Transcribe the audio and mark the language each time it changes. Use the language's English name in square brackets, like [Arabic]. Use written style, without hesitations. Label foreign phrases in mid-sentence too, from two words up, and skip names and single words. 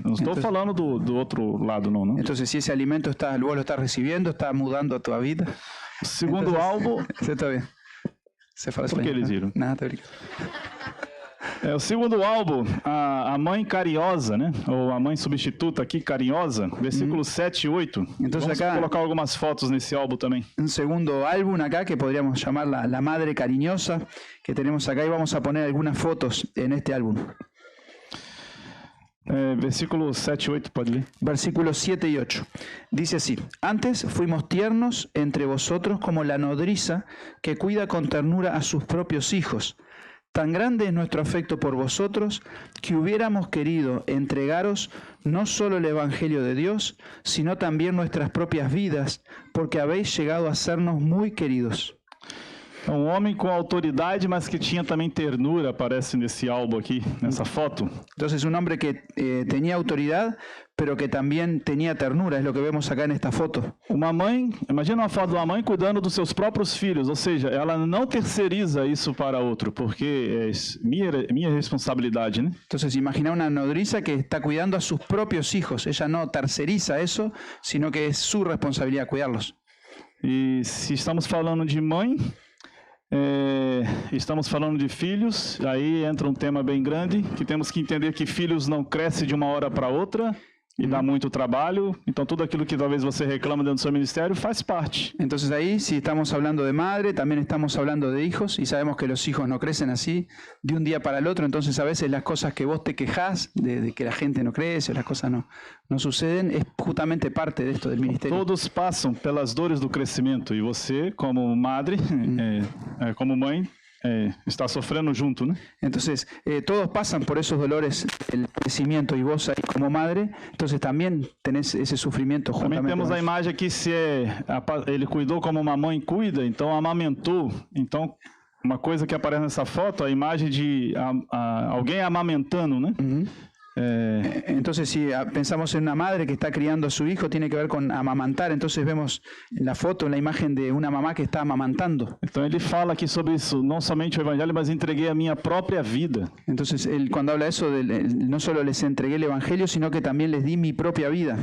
[Portuguese] Não estou falando do outro lado, não. [Spanish] Entonces, si ese alimento vos lo estás recibiendo, [Portuguese] está mudando a tua vida. O segundo álbum... [Spanish] Está bien. [Portuguese] Você fala Por que eles viram? Nada, tá brincando. O segundo álbum, a mãe carinhosa, né? Ou a mãe substituta aqui, carinhosa, versículos 7 e 8. [Spanish] Entonces, vamos acá, [Portuguese] colocar algumas fotos nesse álbum também. [Spanish] Un segundo álbum acá que podríamos llamar la madre cariñosa que tenemos acá y vamos a poner algunas fotos en este álbum. [Portuguese] Versículos 7 e 8, pode ler. [Spanish] Versículos 7 y 8. Dice así: Antes fuimos tiernos entre vosotros como la nodriza que cuida con ternura a sus propios hijos. Tan grande es nuestro afecto por vosotros que hubiéramos querido entregaros no solo el Evangelio de Dios, sino también nuestras propias vidas, porque habéis llegado a sernos muy queridos. [Portuguese] Um homem com autoridade, mas que tinha também ternura, aparece nesse álbum aqui, nessa foto. [Spanish] Entonces, un hombre que tenía autoridad, pero que también tenía ternura, es lo que vemos acá en esta foto. [Portuguese] Uma mãe, imagina uma foto de uma mãe cuidando dos seus próprios filhos, ou seja, ela não terceiriza isso para outro, porque é minha responsabilidade, né? [Spanish] Entonces, imagina una nodriza que está cuidando a sus propios hijos. Ella no terceriza eso, sino que es su responsabilidad cuidarlos. [Portuguese] E se estamos falando de mãe, estamos falando de filhos, aí entra um tema bem grande, que temos que entender que filhos não crescem de uma hora para outra e dá muito trabalho, então tudo aquilo que talvez você reclama dentro do seu ministério faz parte. [Spanish] Entonces ahí, si estamos hablando de madre, también estamos hablando de hijos, y sabemos que los hijos no crecen así de un día para el otro, entonces a veces las cosas que vos te quejás de que la gente no crece, o las cosas no suceden, es justamente parte de esto del ministerio. [Portuguese] Todos passam pelas dores do crescimento, e você, como madre, como mãe, está sofrendo junto, né? [Spanish] Entonces, todos pasan por esos dolores del crecimiento y vos ahí como madre, entonces también tenés ese sufrimiento [Portuguese] Também [Spanish] juntamente [Portuguese] temos [Spanish] con [Portuguese] a [Spanish] ellos. [Portuguese] imagem aqui, ele cuidou como uma mãe cuida, então amamentou. Então, uma coisa que aparece nessa foto, a imagem de alguém amamentando, né? [Spanish] Entonces, si pensamos en una madre que está criando a su hijo, tiene que ver con amamantar. Entonces vemos en la foto, en la imagen de una mamá que está amamantando. [Portuguese] Então ele fala aqui sobre isso, não somente o evangelho, mas entreguei a minha própria vida. [Spanish] Entonces, él cuando habla eso, no solo les entregué el evangelio, sino que también les di mi propia vida.